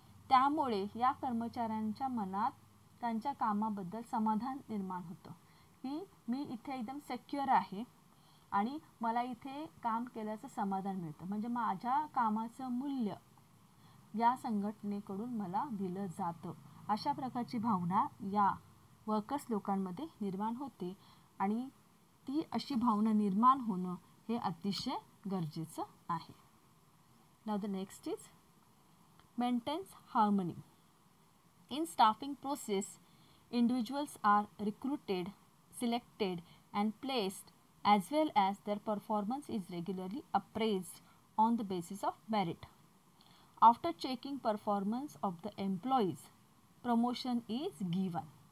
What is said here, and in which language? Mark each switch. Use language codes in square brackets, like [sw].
[mr] त्यामुळे या कर्मचाऱ्यांच्या मनात त्यांच्या कामाबद्दल समाधान निर्माण होतं की मी इथे एकदम सेक्युअर आहे आणि मला इथे काम केल्याचं समाधान मिळतं, म्हणजे माझ्या कामाचं मूल्य या संघटनेकडून मला दिलं जातं. अशा प्रकारची भावना या वर्कर्स लोकांमध्ये निर्माण होते आणि ती अशी भावना निर्माण होणं हे अतिशय गरजेचं आहे. [en] Now the next is maintains harmony. In staffing process, individuals are recruited, selected and placed as well as their performance is regularly appraised on the basis of merit. After checking performance of the employees, promotion is given.